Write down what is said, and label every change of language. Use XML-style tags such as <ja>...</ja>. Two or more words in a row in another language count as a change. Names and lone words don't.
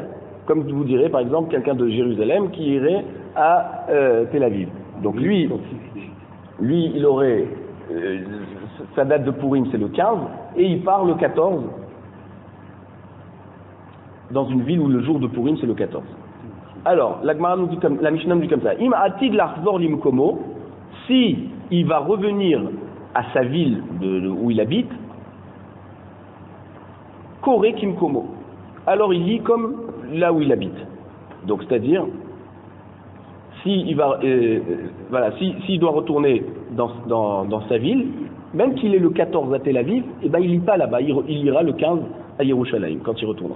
<fr>Comme vous direz, par exemple, quelqu'un de Jérusalem qui irait à Tel Aviv. Donc lui, il aurait... sa date de Purim, c'est le 15. Et il part le 14. Dans une ville où le jour de Purim, c'est le 14. Alors, la Mishnah nous dit comme ça.</fr> <he>אם עתיד לחזור למקומו.</he> <fr>Si il va revenir à sa ville où il habite,</fr> <he>קורא כמקומו.</he> <fr>Alors il lit comme là où il habite. Donc c'est-à-dire, s'il doit retourner dans sa ville, même qu'il est le 14 à Tel Aviv, eh ben il lit pas là-bas, il ira le 15 à Yerushalayim quand il retournera.</fr>